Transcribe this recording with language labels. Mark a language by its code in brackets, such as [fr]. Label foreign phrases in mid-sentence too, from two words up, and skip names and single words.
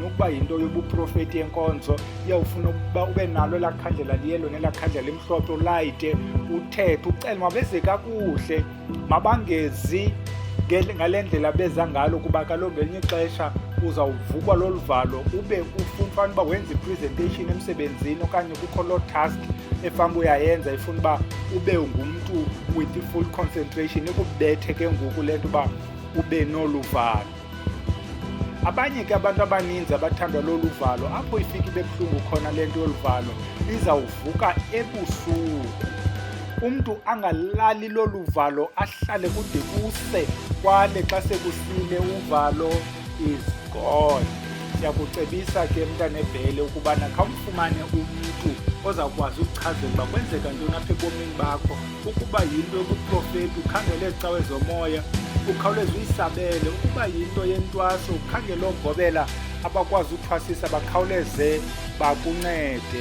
[xh] Ukuba yinto yobuprofeti yenkonzo, iyawufuna ukuba ube nalo elaa khandlela liyelo nelaa khandlela limhlophe, ulayite, uthethe, ucele mabeze kakuhle, mabangezi ngale ndlela beza ngalo. Kuba kaloku ngelinye ixesha uzawuvukwa lolu valo ube ufuna uba wenze i-presentation emsebenzini, okanye kukho loo task efana uyayenza, ifuna uba ube ngumntu [en] with i-full concentration, [xh] ikubethe ke ngoku le nto uba ube nolu valo. Abanye ke abantu abaninzi abathandwa lolu valo, apho ifika ibe buhlungu khona le nto yolu valo, izawuvuka ebusuku. Umntu angalali lolu valo, ahlale kude kuse kwale xa sekusile uvalo [en] is gone. [xh] Siyakucebisa ke mntana ebhele ukubana khawumfumane umntu ozawukwazi ukuchazela uba kwenzeka ntoni apha ebomini bakho. Ukuba yinto yobuprofeti, ukhangele ezicawe zomoya, ukhawuleze uyisabele. Ukuba yinto yentwaso, ukhangele oogobela abakwazi uthwasisa, bakhawuleze bakuncede.